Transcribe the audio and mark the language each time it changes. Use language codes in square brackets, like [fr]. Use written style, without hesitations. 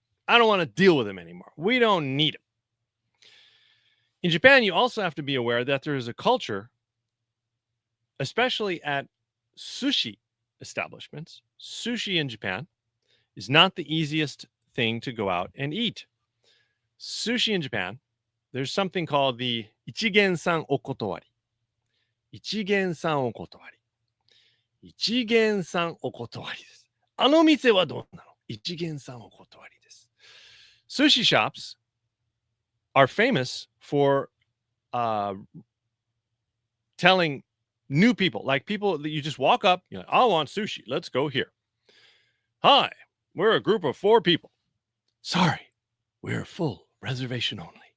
[en] I don't want to deal with him anymore. We don't need him. In Japan, you also have to be aware that there is a culture, especially at sushi establishments. Sushi in Japan is not the easiest thing to go out and eat. Sushi in Japan, there's something called the ichigen-san okotowari. [ja] Ichigen-san okotowari. Ichigen-san okotowari です。あの店はどうなの? Ichigen-san okotowari です。 [en] Sushi shops are famous for telling new people, like people that you just walk up, you're like, I want sushi. Let's go here. Hi, we're a group of 4 people. Sorry, we're full, reservation only.